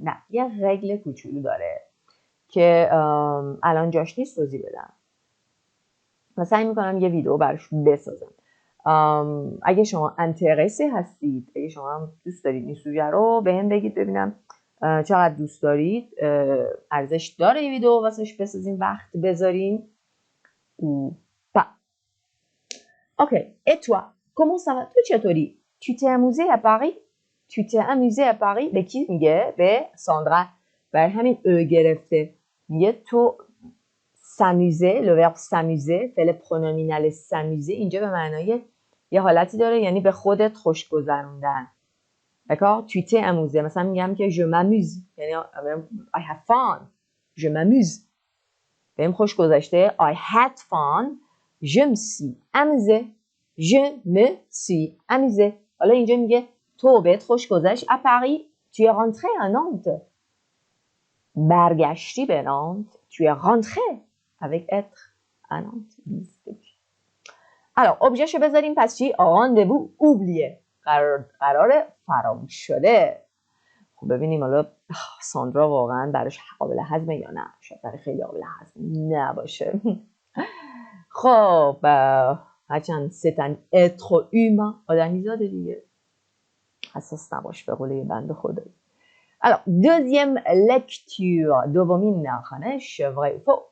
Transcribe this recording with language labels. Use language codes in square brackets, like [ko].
[fa] نه، یه رگل کوچولو داره که الان جاش نیست توضیح بدم و سعی میکنم یه ویدیو براش بسازم. اگه شما انترسی هستید، اگه شما هم دوست دارید این سوژه رو به هم بگید ببینم چقدر دوست دارید ارزش داره این ویدیو واسش بسازین وقت بذارین [fr] ou pas. Ok, et toi, comment ça va? [fa] تو چطوری؟ [fr] Tu t'es amusé à Paris? Tu t'es amusé à Paris? [fa] به کی میگه؟ به ساندرا. برای همین گرفته. میگه تو s'amuser, [fr] le verbe s'amuser, [fa] فعل پرونومینال s'amuser اینجا به معنای یه حالتی داره یعنی به خودت خوش گذروندن. [fr] D'accord? Tu t'es amusé. [fa] مثلا میگم که [fr] je m'amuse. [en] یعنی I have fun. [fr] Je m'amuse. [fa] بهم خوش گذشته. [en] I had fun. [fr] Je me suis amusé. Je me suis amusé. [fa] حالا اینجا میگه تو بهت خوش گذشت. [fr] À Paris, tu es rentré à Nantes. [fa] برگشتی به نانت. [fr] Tu es rentré avec être à Nantes. Alors, [fa] objetشو بذاریم پس چی؟ [fr] rendez-vous oublié. [fa] قرار فراموش شده. خب ببینیم حالا ساندرا واقعا براش قابل هضمه یا نه. شاید برای خیلی قابل هضم نباشه. خب هرچند [fr] c'est un être humain [fa] آدمی زاده دیگه. حساس نباش به قول بنده خدایی. Alors, deuxième lecture. دومین نخانش vrai ou faux.